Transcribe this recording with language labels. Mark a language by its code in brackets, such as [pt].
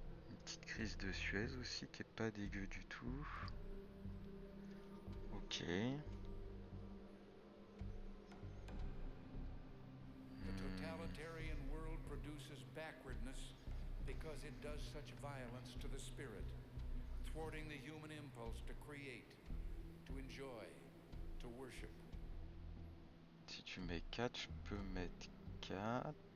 [fr] Une petite crise de Suez aussi qui est pas dégueu du tout. Ok. [en] The totalitarian world produces backwardness because it does such violence to the spirit, thwarting the human impulse to create, to enjoy, to worship. [fr] Si tu mets 4, je peux mettre 4.